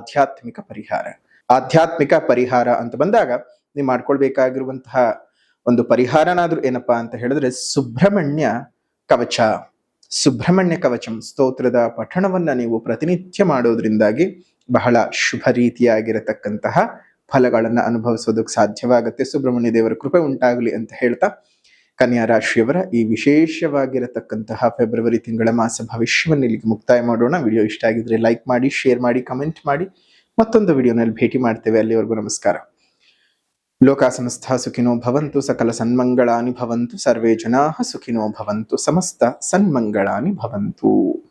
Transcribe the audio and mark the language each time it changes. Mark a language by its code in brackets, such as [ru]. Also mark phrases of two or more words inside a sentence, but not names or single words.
[kn] ಆಧ್ಯಾತ್ಮಿಕ ಪರಿಹಾರ ಅಂತ ಬಂದಾಗ ನೀವು ಮಾಡ್ಕೊಳ್ಬೇಕಾಗಿರುವಂತಹ ಒಂದು ಪರಿಹಾರನಾದ್ರೂ ಏನಪ್ಪಾ ಅಂತ ಹೇಳಿದ್ರೆ, ಸುಬ್ರಹ್ಮಣ್ಯ ಕವಚಂ ಸ್ತೋತ್ರದ ಪಠಣವನ್ನ ನೀವು ಪ್ರತಿನಿತ್ಯ ಮಾಡೋದ್ರಿಂದಾಗಿ ಬಹಳ ಶುಭ ರೀತಿಯಾಗಿರತಕ್ಕಂತಹ ಫಲಗಳನ್ನ ಅನುಭವಿಸೋದಕ್ಕೆ ಸಾಧ್ಯವಾಗುತ್ತೆ. ಸುಬ್ರಹ್ಮಣ್ಯ ದೇವರ ಕೃಪೆ ಉಂಟಾಗಲಿ ಅಂತ ಹೇಳ್ತಾ, ಕನ್ಯಾ ರಾಶಿಯವರ ಈ ವಿಶೇಷವಾಗಿರತಕ್ಕಂತಹ ಫೆಬ್ರವರಿ ತಿಂಗಳ ಮಾಸ ಭವಿಷ್ಯವನ್ನು ಇಲ್ಲಿಗೆ ಮುಕ್ತಾಯ ಮಾಡೋಣ. ವಿಡಿಯೋ ಇಷ್ಟ ಆಗಿದ್ರೆ ಲೈಕ್ ಮಾಡಿ, ಶೇರ್ ಮಾಡಿ, ಕಮೆಂಟ್ ಮಾಡಿ. ಮತ್ತೊಂದು ವಿಡಿಯೋನಲ್ಲಿ ಭೇಟಿ ಮಾಡ್ತೇವೆ. ಅಲ್ಲಿವರೆಗೂ ನಮಸ್ಕಾರ. [sa] ಲೋಕ ಸಮಸ್ತ ಸುಖಿನೋ ಭವಂತು, ಸಕಲ ಸನ್ಮಂಗಳಾನಿ ಭವಂತು, ಸರ್ವೇ ಜನಾಃ ಸುಖಿನೋ ಭವಂತು, ಸಮಸ್ತ ಸನ್ಮಂಗಳಾನಿ ಭವಂತು.